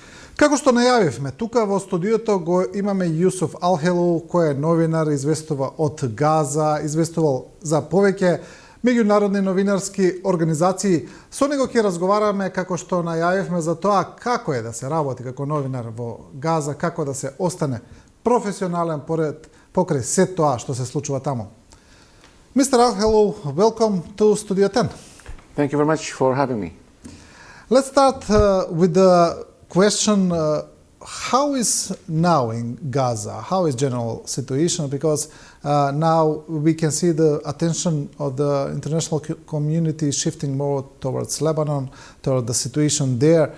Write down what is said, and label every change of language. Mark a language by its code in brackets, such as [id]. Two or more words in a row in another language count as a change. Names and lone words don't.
[mk] Како што најавивме, тука во студиото го имаме Јусуф Алхелоу, кој е новинар, известува од Газа, известувал за повеќе меѓународни новинарски организации. Со него ќе разговараме, како што најавивме, за тоа како е да се работи како новинар во Газа, како да се остане професионален покрај се тоа што се случува таму. [en] Mr. Alhелоу, welcome to Studio 10. Thank you very much for having me. Let's start with the question, how is now in Gaza? How is general situation? Because now we can see the attention of the international community shifting more towards Lebanon, toward the situation there.